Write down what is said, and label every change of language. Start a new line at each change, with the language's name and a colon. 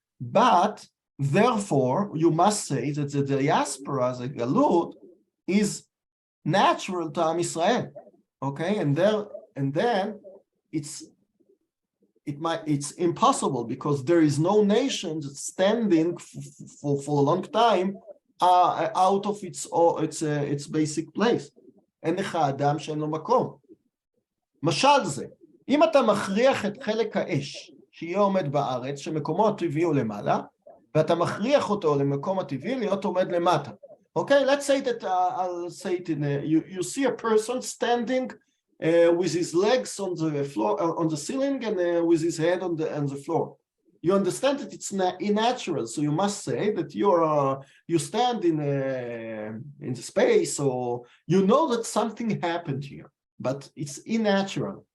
English: But therefore, you must say that the diaspora, the Galut, is natural to Am Israel. Okay, and then it's impossible because there is no nation that's standing for a long time out of its basic place.
Hebrew: אין לך אדם שאין לו מקום. משל זה, אם אתה מכריח את חלק האש שיהיה עומד בארץ, שמקומו הטבעי הוא למעלה, ואתה מכריח אותו למקום הטבעי להיות עומד למטה.
English: Okay, let's say that I'll say it in you see a person standing with his legs on the floor, on the ceiling, and with his head on the floor. You understand that it's unnatural, so you must say that you stand in the space, or you know that something happened here, but it's unnatural.